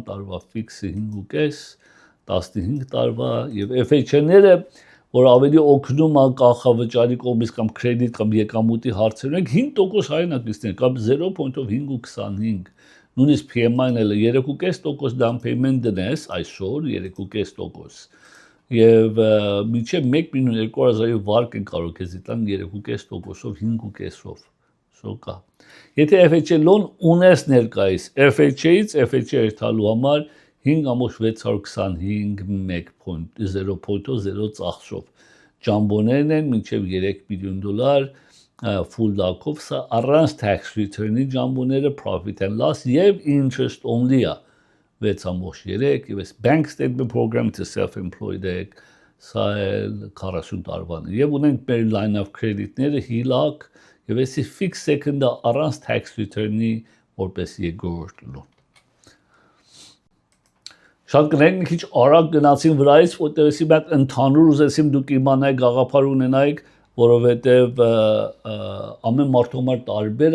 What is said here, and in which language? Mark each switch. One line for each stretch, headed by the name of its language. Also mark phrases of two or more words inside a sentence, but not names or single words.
Armenian: տարվա ֆիքսը 5.5, 15 տարվա եւ FHA-ները, որ ավելի օգնում է կանխավճարի կողմից կամ կրեդիտ կամ եկամուտի հարցերում, 5% հայնակիցներ կամ 0.525, նույնիսկ PMI-ն էլ 3.5%
English: down payment
Armenian: դնես այսօր 3.5%, եւ մինչեւ 1.200,000-ի վարկ են կարող քեզի տան 3.5%-ով 5.5-ով, սոկա։ Եթե FHA loan ունես ներկայիս, FHA-ից FHA երթալու համար 5.625 0.0 ծախսով, ջամբոներն են մինչև $3 միլիոն, full DAC-ով, սա առանց
English: tax return-
Armenian: ի ջամբոները,
English: profit and loss
Armenian: եւ
English: interest only
Armenian: է 6.3 եւ այս
English: bank statement program-
Armenian: ը self-employed եք, սա էլ 40 տարվան եւ ունենք մեր
English: line of credit-
Armenian: ները HELOC եւ էսի
English: fixed second-
Armenian: ը առանց
English: tax return-
Armenian: ի որպես երկրորդ loan։ Շատ կներեք մի քիչ արագ գնացին վրայից, որտեղ էսի մեկ ընդհանուր ուզեցիմ դուք իմանայիք, գաղափար ունենայիք, որովհետև ամեն մարդու համար տարբեր